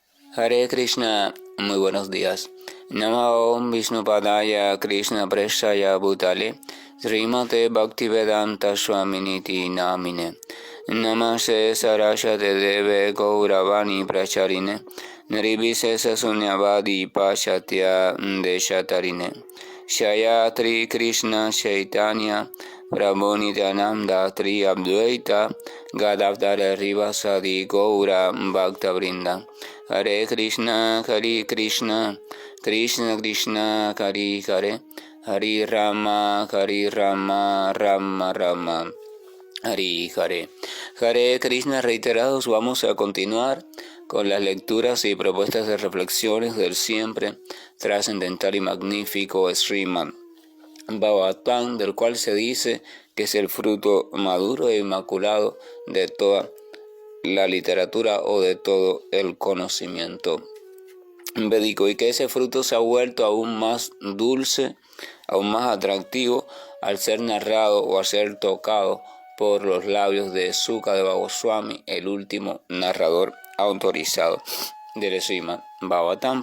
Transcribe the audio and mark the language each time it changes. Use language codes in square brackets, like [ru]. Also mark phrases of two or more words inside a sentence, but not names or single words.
[sa] Hare Krishna, [es] muy buenos días. [sa] Namo Om Vishnupadaya Krishna Preshaya Bhutale Srimate Bhaktivedanta Swaminiti Namine Namaste Saraswate Deve Gauravani Pracharine Nirvisesa Sunyavadi Pashatya Deshatarine Shayatri Krishna Chaitanya Prabhu Nityananda Tri Abdvaita Gadavdara Rivasadi Gaura Bhakta Vrinda Hare Krishna, Krishna Krishna, Hare Hare, Hare Rama, Rama Rama, Hare Hare. [es] Hare Krishna reiterados, vamos a continuar con las lecturas y propuestas de reflexiones del siempre trascendental y magnífico Srimad Bhagavatam, del cual se dice que es el fruto maduro e inmaculado de toda la literatura o de todo el conocimiento védico, y que ese fruto se ha vuelto aún más dulce, aún más atractivo al ser narrado o al ser tocado por los labios de Sukadeva Goswami, el último narrador autorizado del Srimad Bhagavatam.